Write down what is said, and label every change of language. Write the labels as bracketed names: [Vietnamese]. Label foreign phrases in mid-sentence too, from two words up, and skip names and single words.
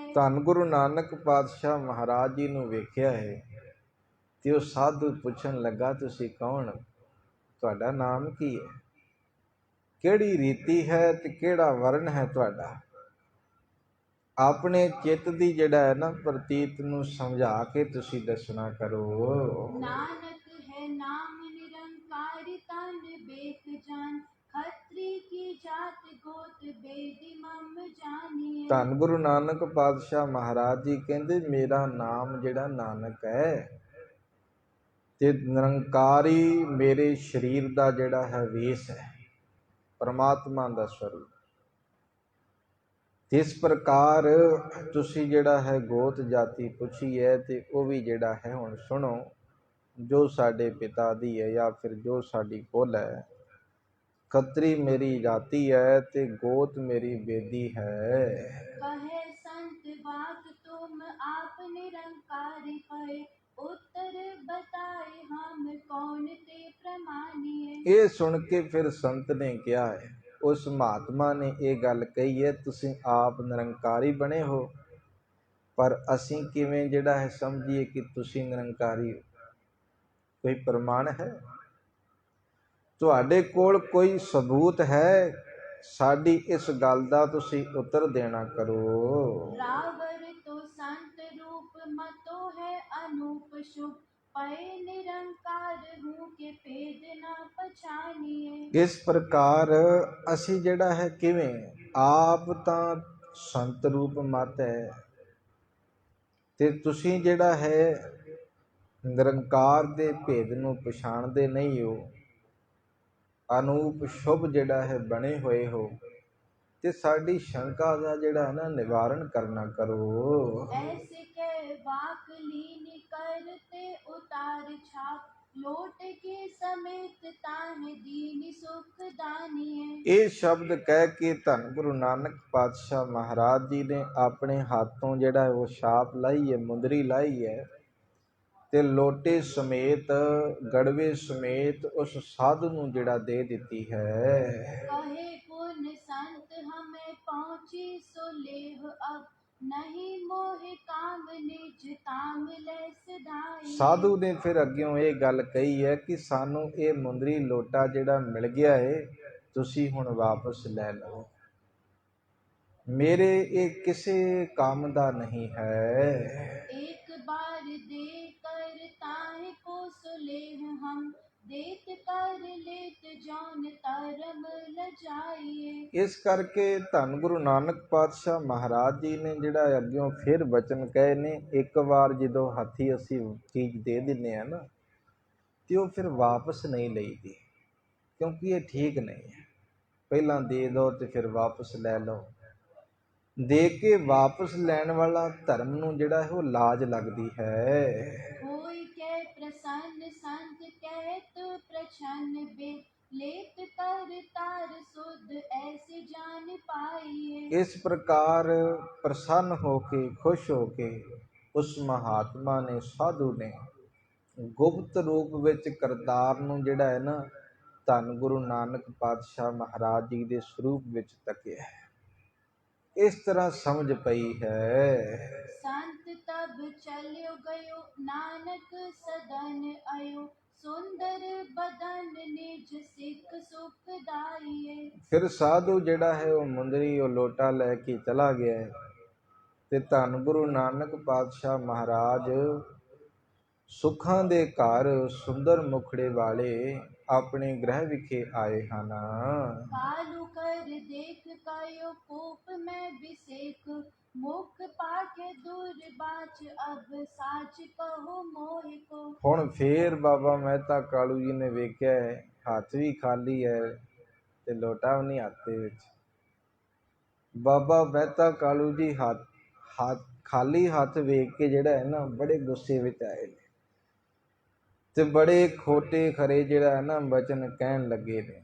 [Punjabi] ਧੰਨ ਗੁਰੂ ਨਾਨਕ ਪਾਤਸ਼ਾਹ ਮਹਾਰਾਜ ਜੀ ਨੂੰ ਵੇਖਿਆ ਹੈ ਤੇ ਉਹ ਸਾਧੂ ਪੁੱਛਣ ਲੱਗਾ, ਤੁਸੀਂ ਕੌਣ, ਤੁਹਾਡਾ ਨਾਮ ਕੀ ਹੈ, ਕਿਹੜੀ ਰੀਤੀ ਹੈ ਤੇ ਕਿਹੜਾ ਵਰਨ ਹੈ ਤੁਹਾਡਾ। ਆਪਣੇ ਚਿੱਤ ਦੀ ਜਿਹੜਾ ਹੈ ਨਾ ਪ੍ਰਤੀਤ ਨੂੰ ਸਮਝਾ ਕੇ ਤੁਸੀਂ ਦੱਸਣਾ ਕਰੋ। [Braj] नानक है नाम निरंकारी तन बेक जान खत्री की जात गोत बेद मम जानिए। [Punjabi] ਧੰਨ ਗੁਰੂ ਨਾਨਕ ਪਾਤਸ਼ਾਹ ਮਹਾਰਾਜ ਜੀ ਕਹਿੰਦੇ, ਮੇਰਾ ਨਾਮ ਜਿਹੜਾ ਨਾਨਕ ਹੈ ਤੇ ਨਿਰੰਕਾਰੀ ਮੇਰੇ ਸਰੀਰ ਦਾ ਜਿਹੜਾ ਹੈ ਵੇਸ ਹੈ, ਪਰਮਾਤਮਾ ਦਾ ਸਰੂਪ। ਇਸ ਪ੍ਰਕਾਰ ਤੁਸੀਂ ਜਿਹੜਾ ਹੈ ਗੋਤ ਜਾਤੀ ਪੁੱਛੀ ਹੈ ਤੇ ਉਹ ਵੀ ਜਿਹੜਾ ਹੈ ਹੁਣ ਸੁਣੋ, ਜੋ ਸਾਡੇ ਪਿਤਾ ਦੀ ਹੈ ਜਾਂ ਫਿਰ ਜੋ ਸਾਡੀ ਕੁਲ ਹੈ। ਖੱਤਰੀ ਮੇਰੀ ਜਾਤੀ ਹੈ ਤੇ ਗੋਤ ਮੇਰੀ ਬੇਦੀ ਹੈ। [Braj] कहे संत वाक तुम आप निरंकारी भय उत्तर बताए हम कौन ते प्रमाणिए। [Punjabi] ਇਹ ਸੁਣ ਕੇ ਫਿਰ ਸੰਤ ਨੇ ਕਿਹਾ ਹੈ, ਉਸ ਮਹਾਤਮਾ ਨੇ ਇਹ ਗੱਲ ਕਹੀ ਹੈ, ਤੁਸੀਂ ਆਪ ਨਿਰੰਕਾਰੀ ਬਣੇ ਹੋ, ਪਰ ਅਸੀਂ ਕਿਵੇਂ ਜਿਹੜਾ ਹੈ ਸਮਝੀਏ ਕਿ ਤੁਸੀਂ ਨਿਰੰਕਾਰੀ ਹੋ, ਕੋਈ ਪ੍ਰਮਾਣ ਹੈ ਤੁਹਾਡੇ ਕੋਲ, ਕੋਈ ਸਬੂਤ ਹੈ, ਸਾਡੀ ਇਸ ਗੱਲ ਦਾ ਤੁਸੀਂ ਉੱਤਰ ਦੇਣਾ ਕਰੋ। [Braj] रावर तो संत रूप मतो है अनूप शुभ पय निरंकार हूँ के भेद न पछानिए। [Punjabi] ਇਸ ਪ੍ਰਕਾਰ ਅਸੀਂ ਜਿਹੜਾ ਹੈ ਕਿਵੇਂ, ਆਪ ਤਾਂ ਸੰਤ ਰੂਪ ਮਤ ਹੈ ਤੇ ਤੁਸੀਂ ਜਿਹੜਾ ਹੈ ਨਿਰੰਕਾਰ ਦੇ ਭੇਦ ਨੂੰ ਪਛਾਣਦੇ ਨਹੀਂ ਹੋ, ਅਨੂਪ ਸ਼ੁਭ ਜਿਹੜਾ ਹੈ ਬਣੇ ਹੋਏ ਹੋ, ਤੇ ਸਾਡੀ ਸ਼ੰਕਾ ਦਾ ਜਿਹੜਾ ਹੈ ਨਾ ਨਿਵਾਰਨ ਕਰਨਾ ਕਰੋ। [Braj] ऐसे के वाक लीन करते उतार छाप लोट के समेत ताहे दीन सुख दानिए। [Punjabi] ਇਹ ਸ਼ਬਦ ਕਹਿ ਕੇ ਧੰਨ ਗੁਰੂ ਨਾਨਕ ਪਾਤਸ਼ਾਹ ਮਹਾਰਾਜ ਜੀ ਨੇ ਆਪਣੇ ਹੱਥੋਂ ਜਿਹੜਾ ਉਹ ਛਾਪ ਲਾਈ ਹੈ, ਮੁੰਦਰੀ ਲਾਈ ਹੈ ਤੇ ਲੋਟੇ ਸਮੇਤ, ਗੜਵੇ ਸਮੇਤ ਉਸ ਸਾਧੂ ਨੂੰ ਜਿਹੜਾ ਦੇ ਦਿੱਤੀ ਹੈ। [Braj] कहे पुन संत हमें पहुँची सो लेह अब नहीं मोह काम निज ताम ले सदाई। [Punjabi] ਸਾਧੂ ਨੇ ਫਿਰ ਅੱਗਿਓਂ ਇਹ ਗੱਲ ਕਹੀ ਹੈ ਕਿ ਸਾਨੂੰ ਇਹ ਮੁੰਦਰੀ ਲੋਟਾ ਜਿਹੜਾ ਮਿਲ ਗਿਆ ਹੈ, ਤੁਸੀਂ ਹੁਣ ਵਾਪਸ ਲੈ ਲਓ, ਮੇਰੇ ਇਹ ਕਿਸੇ ਕੰਮ ਦਾ ਨਹੀਂ ਹੈ। [Braj] एक बार दे कर ताहि को सो लेह हम देत कर लेत जौन तरम लजाइए। [Punjabi] ਇਸ ਕਰਕੇ ਧੰਨ ਗੁਰੂ ਨਾਨਕ ਪਾਤਸ਼ਾਹ ਮਹਾਰਾਜ ਜੀ ਨੇ ਜਿਹੜਾ ਅੱਗਿਓਂ ਫਿਰ ਬਚਨ ਕਹੇ ਨੇ, ਇੱਕ ਵਾਰ ਜਦੋਂ ਹੱਥੀ ਅਸੀਂ ਚੀਜ਼ ਦੇ ਦਿੰਦੇ ਹਾਂ ਨਾ ਤੇ ਉਹ ਫਿਰ ਵਾਪਸ ਨਹੀਂ ਲਈਦੀ, ਕਿਉਂਕਿ ਇਹ ਠੀਕ ਨਹੀਂ ਹੈ। ਪਹਿਲਾਂ ਦੇ ਦਿਓ ਤੇ ਫਿਰ ਵਾਪਸ ਲੈ ਲਓ। ਦੇ ਕੇ ਵਾਪਸ ਲੈਣ ਵਾਲਾ ਧਰਮ ਨੂੰ ਜਿਹੜਾ ਹੈ ਉਹ ਲਾਜ ਲੱਗਦੀ ਹੈ। [Braj] होय के प्रसन्न संत कहत प्रछन्न बे लेत कर तार सुध ऐसे जान पाइए। [Punjabi] ਇਸ ਪ੍ਰਕਾਰ ਪ੍ਰਸੰਨ ਹੋ ਕੇ, ਖੁਸ਼ ਹੋ ਕੇ ਉਸ ਮਹਾਤਮਾ ਨੇ, ਸਾਧੂ ਨੇ ਗੁਪਤ ਰੂਪ ਵਿੱਚ ਕਰਤਾਰ ਨੂੰ ਜਿਹੜਾ ਹੈ ਨਾ ਧੰਨ ਗੁਰੂ ਨਾਨਕ ਪਾਤਸ਼ਾਹ ਮਹਾਰਾਜ ਜੀ ਦੇ ਸਰੂਪ ਵਿੱਚ ਤੱਕਿਆ ਹੈ। ਇਸ ਤਰ੍ਹਾਂ ਸਮਝ ਪਈ ਹੈ। [Braj] संत तब चल्यो गयो नानक सदन आयो सुंदर बदन निज सिख सुख दाइए। [Punjabi] ਫਿਰ ਸਾਧੂ ਜਿਹੜਾ ਹੈ ਉਹ ਮੁੰਦਰੀ, ਉਹ ਲੋਟਾ ਲੈ ਕੇ ਚਲਾ ਗਿਆ ਹੈ ਤੇ ਧੰਨ ਗੁਰੂ ਨਾਨਕ ਪਾਤਸ਼ਾਹ ਮਹਾਰਾਜ ਸੁੱਖਾਂ ਦੇ ਘਰ ਸੁੰਦਰ ਮੁਖੜੇ ਵਾਲੇ ਆਪਣੇ ਗ੍ਰਹਿ ਵਿਖੇ ਆਏ ਹਨ। [Braj] कालू कर देख कायो कोप में बिसेक मुख पाके दूर बाच अब साच कहो मोह को। [Punjabi] ਹੁਣ ਫੇਰ ਬਾਬਾ ਮਹਿਤਾ ਕਾਲੂ ਜੀ ਨੇ ਵੇਖਿਆ ਹੈ, ਹੱਥ ਵੀ ਖਾਲੀ ਹੈ ਤੇ ਲੋਟਾ ਵੀ ਨਹੀਂ ਹੱਥ ਦੇ ਵਿੱਚ। ਬਾਬਾ ਮਹਿਤਾ ਕਾਲੂ ਜੀ ਖਾਲੀ ਹੱਥ ਵੇਖ ਕੇ ਜਿਹੜਾ ਹੈ ਨਾ ਬੜੇ ਗੁੱਸੇ ਵਿੱਚ ਆਏ ਨੇ ਤੇ ਬੜੇ ਖੋਟੇ ਖਰੇ ਜਿਹੜਾ ਹੈ ਨਾ ਬਚਨ ਕਹਿਣ ਲੱਗੇ ਨੇ।